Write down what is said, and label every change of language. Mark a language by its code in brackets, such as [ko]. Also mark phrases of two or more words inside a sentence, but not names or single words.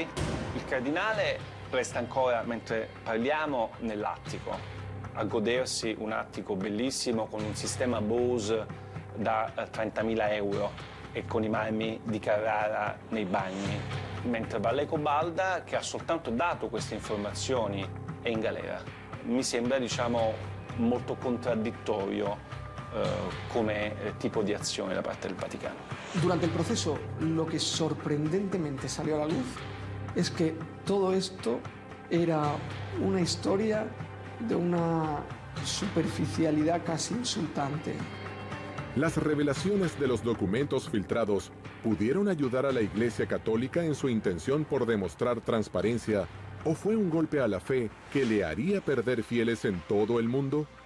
[it] Il cardinale resta ancora, mentre parliamo, nell'attico, a godersi un attico bellissimo con un sistema Bose da €30.000 e con i marmi di Carrara nei bagni. Mentre Vallejo-Balda, che ha soltanto dato queste informazioni, è in galera. Mi sembra, diciamo, molto contraddittorio come tipo di acción da parte del Vaticano. [es] Durante el proceso, lo que sorprendentemente salió a la luz es que todo esto era una historia de una superficialidad casi insultante. Las revelaciones de los documentos filtrados pudieron ayudar a la Iglesia Católica en su intención por demostrar transparencia, ¿o fue un golpe a la fe que le haría perder fieles en todo el mundo?